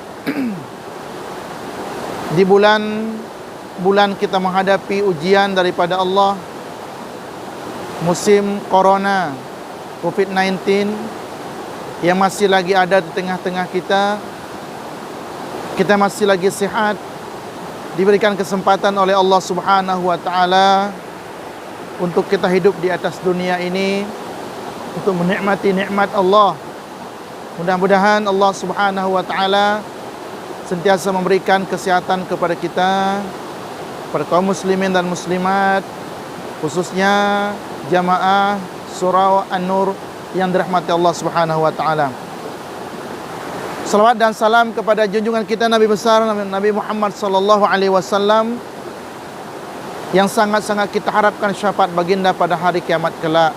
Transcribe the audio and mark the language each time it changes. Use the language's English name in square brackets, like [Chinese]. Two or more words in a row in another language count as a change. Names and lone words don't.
[Malay] di bulan kita menghadapi ujian daripada Allah, musim corona COVID-19 yang masih lagi ada di tengah-tengah kita masih lagi sihat, diberikan kesempatan oleh Allah [Arabic] Subhanahu wa taala [Malay] untuk kita hidup di atas dunia ini untuk menikmati nikmat Allah. Mudah-mudahan Allah [Arabic] Subhanahu wa taala [Malay] sentiasa memberikan kesehatan kepada kita, kepada kaum muslimin dan muslimat, khususnya jamaah surah An-Nur yang dirahmati Allah [Arabic] Subhanahu wa taala. [Malay] Salawat dan salam kepada junjungan kita Nabi besar Nabi Muhammad [Arabic] sallallahu alaihi wasallam [Malay] yang sangat-sangat kita harapkan syafaat baginda pada hari kiamat kelak.